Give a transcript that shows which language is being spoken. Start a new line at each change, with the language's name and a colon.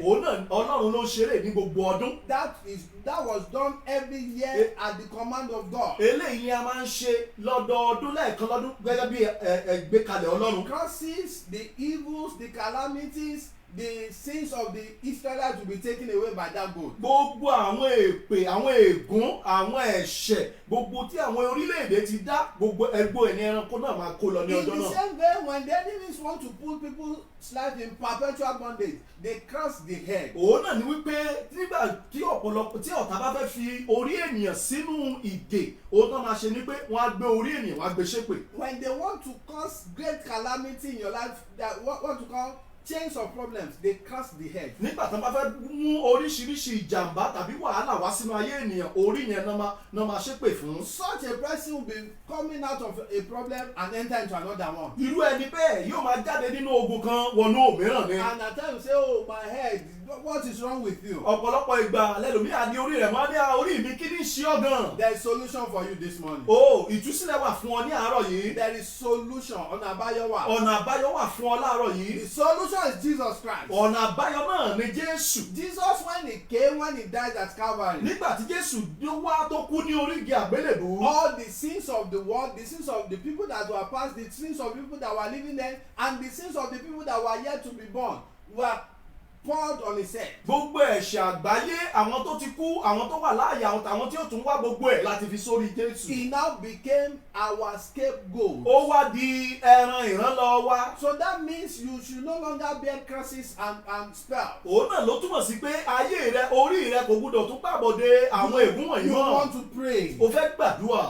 Yoruba: Òun náà Ọlọ́run ló ń ṣeré ní gbogbo ọdún.
English: That was done every year at the command of God.
Yoruba: Eléyìí ni a máa ń ṣe lọ́dọọdún lẹ́ẹ̀kan lọ́dún gẹ́gẹ́ bí ẹgbẹ́kalẹ̀ Ọlọ́run.
English: The curses, the evils, the calamities, the sins of the Israelites will be taken away by that goat.
Yoruba: Gbogbo àwọn èpè, àwọn ègún, àwọn ẹ̀ṣẹ̀, gbogbo tí àwọn orílẹ̀-èdè ti dá, gbogbo ẹgbó ẹni ẹranko náà máa kó lọ ní ọjọ́ náà.
English: In the same way, when the enemies want to put people's lives in perpetual bondage, they cross the head.
Yoruba: Òun náà ni wípé nígbà tí ọ̀pọ̀lọpọ̀ tí ọ̀tá bá fẹ́ fi orí ènìyàn sínú ìdè, òun náà máa ṣe ni pé wọ́n á gbé orí ènìyàn, wọ́n á gbé ṣépè.
English: When they want to cause great calamity in your life, that what you call chains of problems, they cross the head.
Yoruba: Nígbà tí wọ́n bá fẹ́ mú oríṣiríṣi ìjàmbá tàbí wàhálà wá sínú ayé ènìyàn, orí yẹn náà máa ṣépè fún.
English: Such a person will be coming out of a problem and enter into another one.
Yoruba: Irú ẹni bẹ́ẹ̀ yóò máa jáde nínú ogun kan wọnú òmíràn ni.
English: And at times you say, oh my head, what is wrong with you?
Yoruba: Ọ̀pọ̀lọpọ̀ ìgbà lẹ́lòmíà ní orí rẹ̀ máa ní orí mi kí ní ṣe ọ́ gan.
English: There is solution for you this morning.
Yoruba: Ìtúsílẹ̀ wà fún ọ ní àárọ̀ yìí.
English: There is solution.
Yoruba: Ọ̀nà àbáyọ wà. Ọ̀nà àbáyọ wà fún ọ láàárọ̀ yìí.
English: The solution is Jesus Christ.
Yoruba: Ọ̀nà àbáyọ náà ni Jésù.
English: Jesus when he died at Calvary.
Yoruba: Nígbà tí Jésù wá tó kú ní orí igi àgbélébùú.
English: All the sins of the world, the sins of the people that were past, the sins of people that were living then, and the sins of the people that were yet to be born were poured on his head.
Yoruba: Gbogbo ẹ̀ṣẹ̀ àgbáyé, àwọn tó ti kú, àwọn tó wà láàyè, àwọn tí ó tún wá gbogbo ẹ̀ láti fi sórí Jésù.
English: He now became our scapegoat.
Yoruba: Ó wá di ẹran ìrànlọ́ wa.
English: So that means you should no longer bear curses and spells.
Yoruba: Òun náà ló túmọ̀ sí pé ayé rẹ, orí rẹ kò gbúdọ̀ tún pàbọ̀dé àwọn ègún wọ̀nyí mọ́.
English: You want to pray.
Yoruba: O fẹ́ gbàdúrà.